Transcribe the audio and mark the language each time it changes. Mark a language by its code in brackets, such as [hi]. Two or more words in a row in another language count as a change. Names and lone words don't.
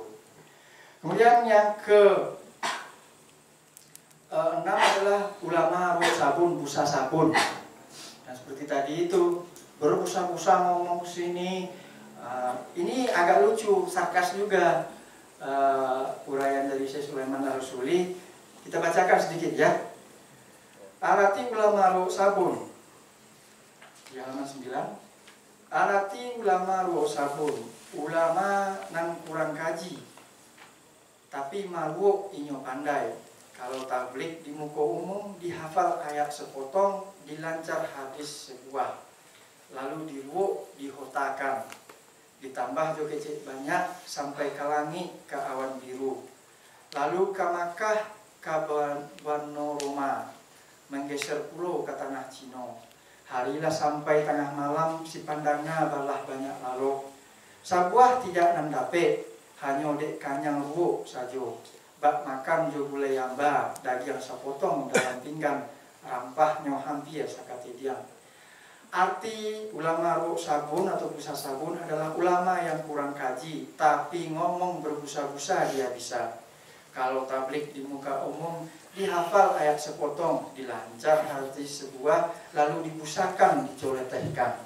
[id] Kemudian yang ke 6 adalah ulama roh sabun, busa sabun. Dan seperti tadi itu berbusa-busa ngomong sini. Ini agak lucu, sarkas juga. Uraian dari Syekh Sulaiman Al-Rusuli. Kita bacakan sedikit ya. Arati ulama roh sabun. Di halaman 9. [min] Arati ulama roh sabun. Ulama nang kurang kaji. Tapi malu inyo pandai. Kalau tablik di muka umum dihafal ayat sepotong, dilancar hadis sebuah, lalu diruuk dihotakan, ditambah juga kecil banyak sampai ke langit ke awan biru, lalu ke Makkah ke Banoroma, menggeser pulau ke tanah Cino. Harilah sampai tengah malam si pandangnya balah banyak lalu, sabuah tidak nandape, hanya dek kanyang ruuk sajo. Bak makan jo gulai yamba, daging sepotong dalam pinggan, rampahnya hampir sakatidian. [id] Arti ulama roh sabun atau busa sabun adalah ulama yang kurang kaji, tapi ngomong berbusa-busa dia bisa. Kalau tablik di muka umum, dihafal ayat sepotong, dilancar hadis sebuah, lalu dibusakan, dicoletehkan.